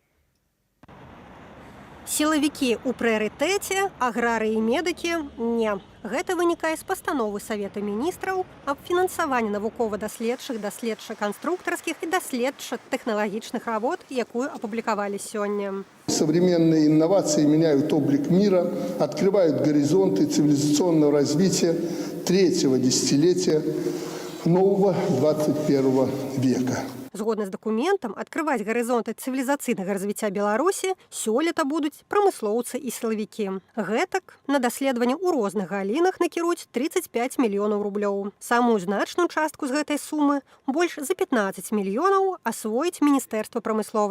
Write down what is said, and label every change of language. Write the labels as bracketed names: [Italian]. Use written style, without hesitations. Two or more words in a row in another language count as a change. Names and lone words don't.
[Belarusian] Сілавікі ў прыярытэце, аграрыі і медыкі – не. Гэта вынікае з пастановы Савета міністраў аб фінансаванні навукова-даследчых, даследча-канструктарскіх і даследча-тэхналагічных работ, якую апублікавалі сёння. [Russian] Современные инновации меняют облик мира, открывают горизонты цивилизационного развития третьего десятилетия нового 21 века. [Belarusian] Згодна з дакументам, адкрываць гарызонты цывілізацыйнага развіцця Беларусі сёлета будуць прамыслоўцы і сілавікі. Гэтак на даследаванні ў розных галінах накіруюць 35 мільёнаў рублёў. Самую значную частку з гэтай сумы, больш за 15 мільёнаў, асвоіць Міністэрства прамысловасці.